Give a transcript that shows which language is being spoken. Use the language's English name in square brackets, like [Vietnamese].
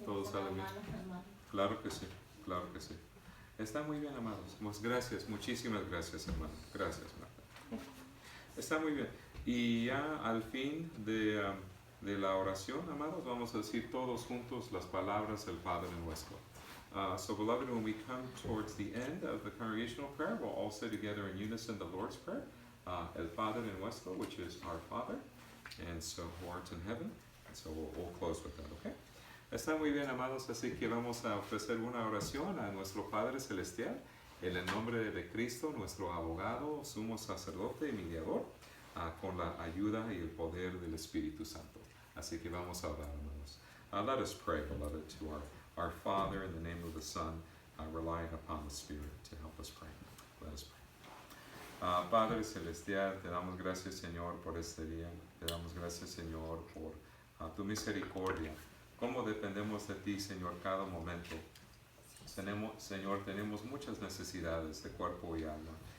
[Spanish] Todo salga bien. Claro que sí. Está muy bien, amados. Gracias, muchísimas gracias, hermano. Gracias, Marta. Está muy bien. Y ya al fin de la oración, amados, vamos a decir todos juntos las palabras del Padre Nuestro. [English] So, beloved, when we come towards the end of the congregational prayer, we'll all say together in unison the Lord's Prayer, El Padre Nuestro, which is our Father, and so who art in heaven. And so we'll close with that, okay? [Spanish] Está muy bien, amados, así que vamos a ofrecer una oración a nuestro Padre Celestial, en el nombre de Cristo, nuestro abogado, sumo sacerdote y mediador, con la ayuda y el poder del Espíritu Santo. Así que vamos a orar, hermanos. [English] Let us pray, beloved, to our Father in the name of the Son, relying upon the Spirit to help us pray. Let us pray. [Spanish] Padre Celestial, te damos gracias, Señor, por este día. Te damos gracias, Señor, por tu misericordia. Cómo dependemos de ti, Señor, cada momento. Señor, tenemos muchas necesidades de cuerpo y alma.